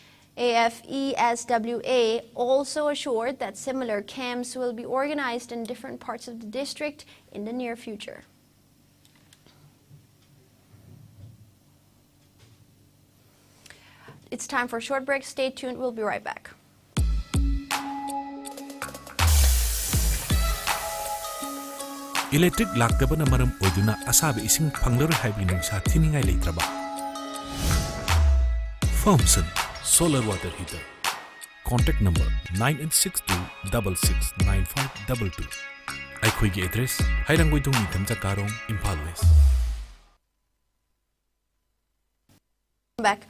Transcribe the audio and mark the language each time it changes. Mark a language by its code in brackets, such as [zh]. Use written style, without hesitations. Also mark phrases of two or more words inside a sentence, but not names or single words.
[en] AFESWA also assured that similar camps will be organized in different parts of the district in the near future. It's time for a short break. Stay tuned. We'll be right back. [mni] Electric laktabana maram oiduna asabe ising panglaru haibinung sa thiningai leitraba. Thompson Solar Water Heater. [en] Contact number 9862669522. [mni] Aikhoigi address Hairanggoidong Nitamja Karong, Impal West. [en] Back.